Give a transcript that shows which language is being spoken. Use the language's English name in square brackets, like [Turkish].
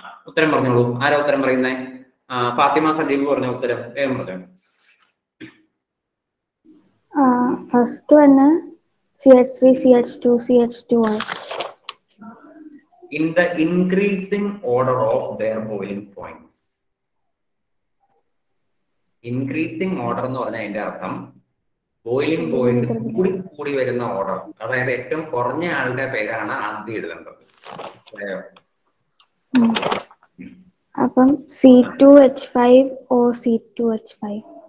[Malayalam] ഉത്തരം പറഞ്ഞോളൂ. ആരാ ഉത്തരം പറയുന്നേ? ഫാത്തിമ സജീവ് പറഞ്ഞ ഉത്തരം വേഗം പറഞ്ഞു. [English] First one CH3 CH2 CH2OH. In the increasing order of their boiling points. Increasing order [Malayalam] എന്ന് പറഞ്ഞാൽ അതിന്റെ അർത്ഥം ബോയിലിംഗ് പോയിന്റ് കൂടി കൂടി വരുന്ന ഓർഡർ. അതായത് ഏറ്റവും കുറഞ്ഞ ആളുടെ പേരാണ് ആദ്യം എഴുതേണ്ടത്. അപ്പം C2H5 or C2H5